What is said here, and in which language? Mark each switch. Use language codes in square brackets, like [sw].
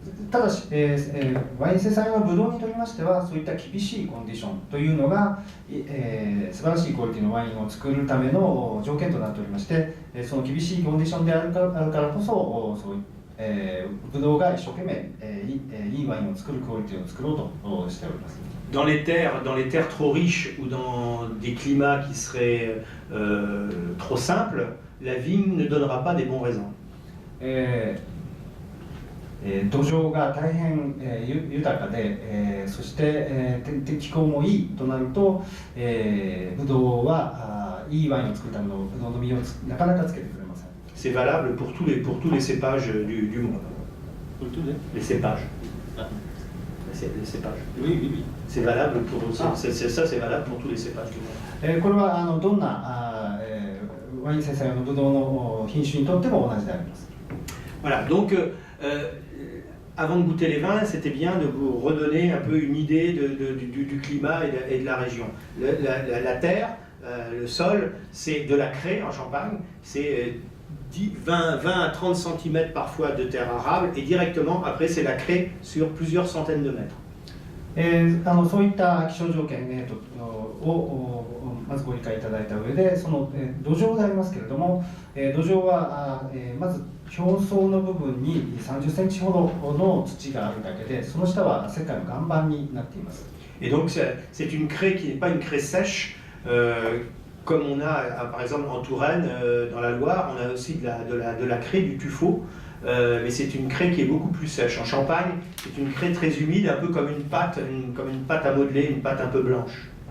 [ja] ただし、ワイン生産用のブドウにとりましては、そういった厳しいコンディションというのが、素晴らしいクオリティのワインを作るための条件となっておりまして、その厳しいコンディションであるからこそ、ブドウが一生懸命、いいワインを作るクオリティを作ろうとしております。 [fr] Dans les terres trop riches ou dans des climats qui seraient trop simples, la vigne ne donnera pas des bons raisins. [ja] 土壌が大変豊かで、そして気候もいいとなると、ブドウはいいワインを作るためのブドウの実をなかなかつけてくれません。 [fr] C'est valable pour tous les cépages du monde. Pour tous les cépages. Les cépages. Oui. C'est valable pour ça, c'est valable pour tous les cépages du monde. [ja] これはどんなワイン生産用のブドウの品種にとっても同じであります。 [fr] Voilà, donc avant de goûter les vins, c'était bien de vous redonner un peu une idée du climat et de la région. La terre, le sol, c'est de la craie en Champagne, c'est 20 à 30 cm parfois de terre arable, et directement après c'est la craie sur plusieurs centaines de mètres. [ja] そういった気象条件、まずご理解いただいた上で、その、土壌でありますけれども、土壌はまず表層の部分に30センチほどの土があるだけで、その下は石灰の岩盤になっています。 [fr] Et donc c'est une craie qui n'est pas une craie sèche, comme on a par exemple en Touraine, dans la Loire, on a aussi de la craie, du tuffeau. Mais c'est une craie qui est beaucoup plus sèche. En Champagne, c'est une craie très humide, un peu comme une pâte à modeler, une pâte un peu blanche.